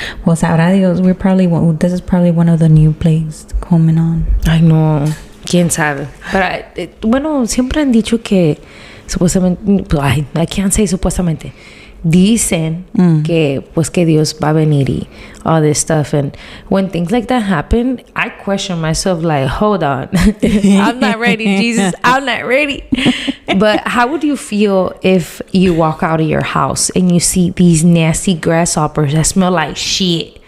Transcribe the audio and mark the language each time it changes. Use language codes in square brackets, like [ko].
[en] Well, [es] sabrá Dios, [en] this is probably one of the new plagues coming on. I know. [es] Quién sabe. Pero bueno, siempre han dicho que supuestamente, [en] I can't say [es] supuestamente. Dicen que Dios va a venir [en] y all this stuff, and when things like that happen, I question myself like, hold on, I'm not ready, Jesus, I'm not ready. But how would you feel if you walk out of your house and you see these nasty grasshoppers that smell like shit?